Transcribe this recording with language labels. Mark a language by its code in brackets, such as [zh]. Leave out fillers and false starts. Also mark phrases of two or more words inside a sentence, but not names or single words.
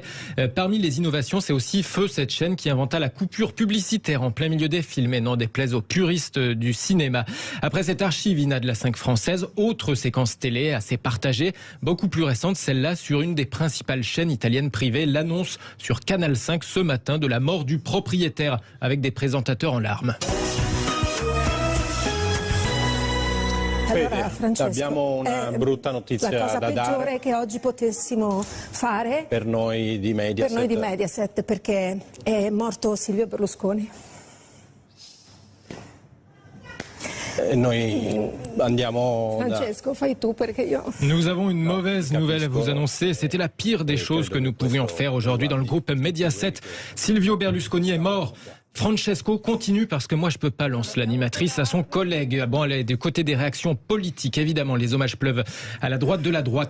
[fr] Parmi les innovations, c'est aussi Feu, cette chaîne qui inventa la coupure publicitaire en plein milieu des films et n'en déplaise aux puristes du cinéma. Après cette archive INA de la 5 française, autre séquence télé assez partagée, beaucoup plus récente, celle-là sur une des principales chaînes italiennes privée, l'annonce sur Canal 5 ce matin de la mort du propriétaire avec des présentateurs en larmes. [it] Allora, Francesco, abbiamo una brutta notizia la cosa da dare peggiore che oggi potessimo fare per noi di Mediaset perché è morto Silvio Berlusconi. Francesco, fai tu perché io... [fr] Nous avons une mauvaise nouvelle à vous annoncer. C'était la pire des choses que nous pouvions faire aujourd'hui dans le groupe Mediaset. Silvio Berlusconi est mort. Francesco continue parce que moi je peux pas lancer l'animatrice à son collègue. Bon, elle est du côté des réactions politiques. Évidemment, les hommages pleuvent à la droite de la droite.